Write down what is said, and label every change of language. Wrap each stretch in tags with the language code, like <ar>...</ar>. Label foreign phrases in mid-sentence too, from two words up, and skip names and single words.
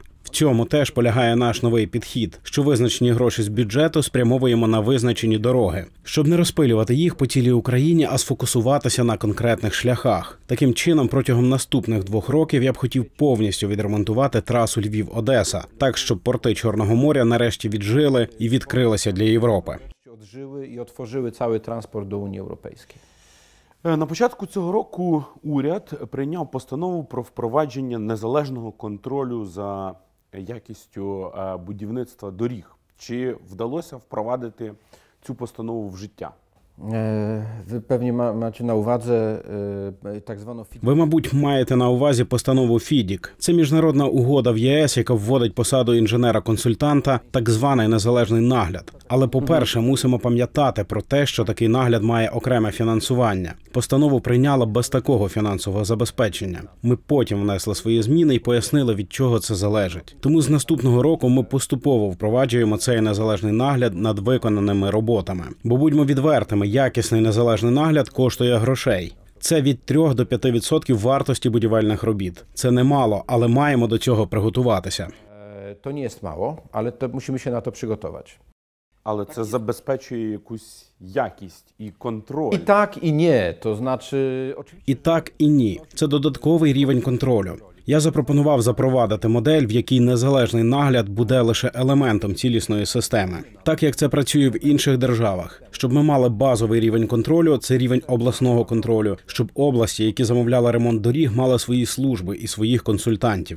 <uk>В цьому теж полягає наш новий підхід, що визначені гроші з бюджету спрямовуємо на визначені дороги, щоб не розпилювати їх по цілій Україні, а сфокусуватися на конкретних шляхах. Таким чином, протягом наступних 2 років я б хотів повністю відремонтувати трасу Львів-Одеса, так, щоб порти Чорного моря нарешті віджили і відкрилися для Європи.</uk> <pl>Odżyły i otworzyły cały transport do Unii Europejskiej.</pl> <uk>На початку цього року уряд прийняв постанову про впровадження незалежного контролю за якістю будівництва доріг. Чи вдалося впровадити цю постанову в життя?</uk> <pl>Wy pewnie macie na uwadze tak zwaną</pl> <uk>Ви, мабуть, маєте на увазі постанову ФІДІК. Це міжнародна угода в ЄС, яка вводить посаду інженера-консультанта, так званий незалежний нагляд. Але, по-перше, мусимо пам'ятати про те, що такий нагляд має окреме фінансування. Постанову прийняла без такого фінансового забезпечення. Ми потім внесли свої зміни і пояснили, від чого це залежить. Тому з наступного року ми поступово впроваджуємо цей незалежний нагляд над виконаними роботами. Бо будьмо відвертими, якісний незалежний нагляд коштує грошей. Це від 3 до 5% вартості будівельних робіт. Це немало, але маємо до цього приготуватися.</uk> <pl>To nie jest mało, ale to musimy się na to przygotować.</pl> <uk>Але це забезпечує якусь якість і контроль.</uk> <pl>I tak, i nie. To znaczy, oczywiście.</pl> <uk>І так, і ні. Це додатковий рівень контролю. Я запропонував запровадити модель, в якій незалежний нагляд буде лише елементом цілісної системи. Так, як це працює в інших державах. Щоб ми мали базовий рівень контролю, це рівень обласного контролю. Щоб області, які замовляли ремонт доріг, мали свої служби і своїх консультантів.</uk>